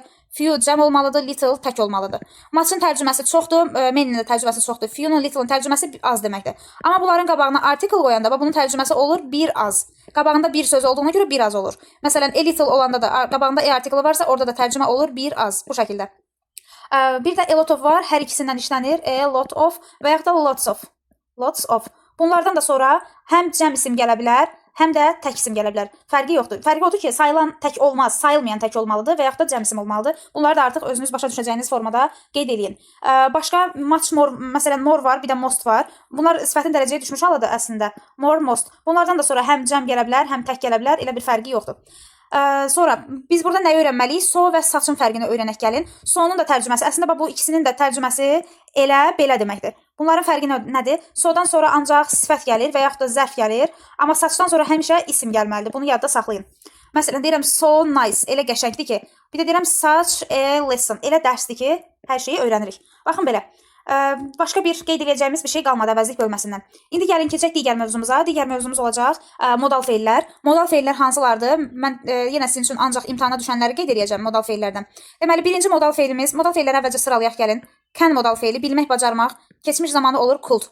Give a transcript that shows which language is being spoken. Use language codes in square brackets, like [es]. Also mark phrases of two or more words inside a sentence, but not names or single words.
[az] Few cəm olmalıdır, little tək olmalıdır. Muchın tərcüməsi çoxdur, many'nin də tərcüməsi çoxdur. Few'nun, little'ın tərcüməsi az deməkdir. Amma bunların qabağına article qoyanda bunun tərcüməsi olur bir az. Qabağında bir söz olduğuna görə bir az olur. Məsələn, [en] a little [az] olanda da qabağında [en] a article [az] varsa orada da tərcümə olur bir az. Bu şəkildə. Bir də [en] a lot of [az] var, hər ikisindən işlənir. [en] A lot of və yaxud da lots of. Lots of. [az] Bunlardan da sonra həm cəm isim gələ bilər, həm də tək isim gələ bilər. Fərqi yoxdur. Fərqi odur ki, sayılan tək olmaz, sayılmayan tək olmalıdır və yaxud da cəm isim olmalıdır. Bunları da artıq özünüz başa düşəcəyiniz formada qeyd eləyin. Başqa [en] much more, [az] məsələn more var, bir də most var. Bunlar sifətin dərəcəyə düşmüş halıdır əslində. [en] More, most. [az] Bunlardan da sonra həm cəm gələ bilər, həm tək gələ bilər. Elə bir fərqi yoxdur. Sonra biz burada nəyi öyrənməliyik? So və saçın fərqini öyrənək gəlin. So'nun da tərcüməsi, əslində bu ikisinin də tərcüməsi elə belə deməkdir. Bunların fərqi nədir? So'dan sonra ancaq sifət gəlir və yaxud da zərf gəlir, amma saçdan sonra həmişə isim gəlməlidir. Bunu yadda saxlayın. Məsələn, deyirəm [en] so nice, [az] elə qəşəngdir ki. Bir də deyirəm [en] such a lesson, [az] elə dərsdir ki, hər şeyi öyrənirik. Baxın belə. Başqa bir qeyd edəcəyimiz bir şey qalmadı əvəzlik bölməsindən. İndi gəlin keçək digər mövzumuza. Digər mövzumuz olacaq modal feillər. Modal feillər hansılardır? Mən yenə sizin üçün ancaq imtahana düşənləri qeyd edəcəm modal feillərdən. Deməli, birinci modal feilimiz, modal feilləri əvvəlcə sıralayaq gəlin. Can modal feili, bilmək, bacarmaq, keçmiş zamanı olur kult.